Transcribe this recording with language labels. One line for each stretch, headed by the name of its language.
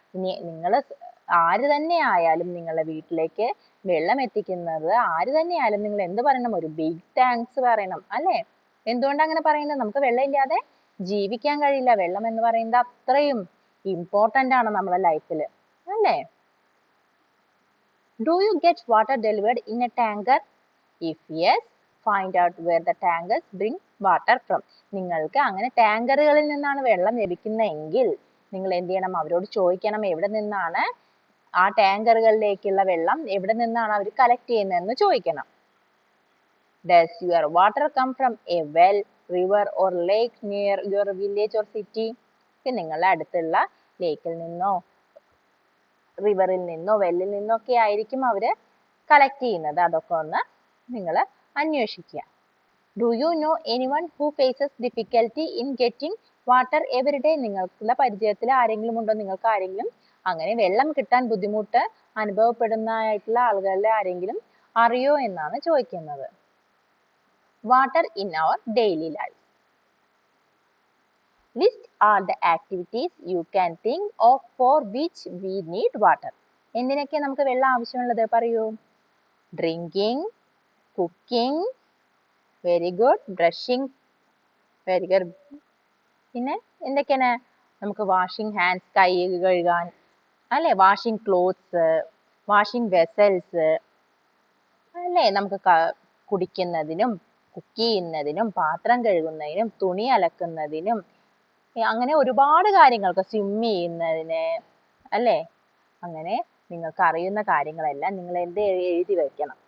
Malayalam: ഇനി നിങ്ങൾ ആര് തന്നെ ആയാലും നിങ്ങളുടെ വീട്ടിലേക്ക് വെള്ളം എത്തിക്കുന്നത് ആര് തന്നെ ആയാലും നിങ്ങൾ എന്ത് പറയണം? ഒരു ബിഗ് താങ്ക്സ് പറയണം അല്ലെ. എന്തുകൊണ്ടാണ് അങ്ങനെ പറയുന്നത്? നമുക്ക് വെള്ളം ഇല്ലാതെ ജീവിക്കാൻ കഴിയില്ല. വെള്ളം എന്ന് പറയുന്നത് അത്രയും ഇമ്പോർട്ടന്റ് ആണ് നമ്മുടെ ലൈഫിൽ അല്ലേ.
English: Do you get water delivered in a tanker? If yes, find out where the tankers bring water from.
Malayalam: നിങ്ങൾക്ക് അങ്ങനെ ടാങ്കറുകളിൽ നിന്നാണ് വെള്ളം ലഭിക്കുന്നതെങ്കിൽ നിങ്ങൾ എന്ത് ചെയ്യണം? അവരോട് ചോദിക്കണം എവിടെ നിന്നാണ് ആ ടാങ്കറുകളിലേക്കുള്ള വെള്ളം എവിടെ നിന്നാണ് അവർ കളക്ട് ചെയ്യുന്നതെന്ന് ചോദിക്കണം.
English: Does your water come from a well, river or lake near your village or city?
Malayalam: നിങ്ങളുടെ അടുത്തുള്ള ലേക്കിൽ നിന്നോ റിവറിൽ നിന്നോ വെല്ലിൽ നിന്നോ ഒക്കെ ആയിരിക്കും അവര് കളക്ട് ചെയ്യുന്നത്? അതൊക്കെ ഒന്ന് നിങ്ങൾ അന്വേഷിക്കുക.
English: Do you know anyone who faces difficulty in getting water every day?
Malayalam: നിങ്ങൾക്കുള്ള പരിചയത്തിൽ ആരെങ്കിലും ഉണ്ടോ? നിങ്ങൾക്ക് ആരെങ്കിലും അങ്ങനെ വെള്ളം കിട്ടാൻ ബുദ്ധിമുട്ട് അനുഭവപ്പെടുന്നതായിട്ടുള്ള ആളുകളുടെ ആരെങ്കിലും അറിയോ എന്നാണ് ചോദിക്കുന്നത്.
English: Water in our daily life. List all the activities you can think of for which we need water.
Malayalam: എന്തിനൊക്കെ നമുക്ക് വെള്ളം ആവശ്യമുള്ളത്? പറയൂ.
English: Drinking, cooking, very good, brushing, very good.
Malayalam: പിന്നെ എന്തൊക്കെയാണ്? നമുക്ക് വാഷിംഗ് ഹാൻഡ്സ്, കൈ കഴുകാൻ അല്ലെ, വാഷിംഗ് ക്ലോത്ത്സ്, വാഷിംഗ് വെസൽസ് അല്ലെ, നമുക്ക് കുടിക്കുന്നതിനും കുക്ക് ചെയ്യുന്നതിനും പാത്രം കഴുകുന്നതിനും തുണി അലക്കുന്നതിനും അങ്ങനെ ഒരുപാട് കാര്യങ്ങൾക്ക്, സ്വിം ചെയ്യുന്നതിന് അല്ലേ, അങ്ങനെ നിങ്ങൾക്ക് അറിയുന്ന കാര്യങ്ങളെല്ലാം നിങ്ങൾ എഴുതി വെക്കണം.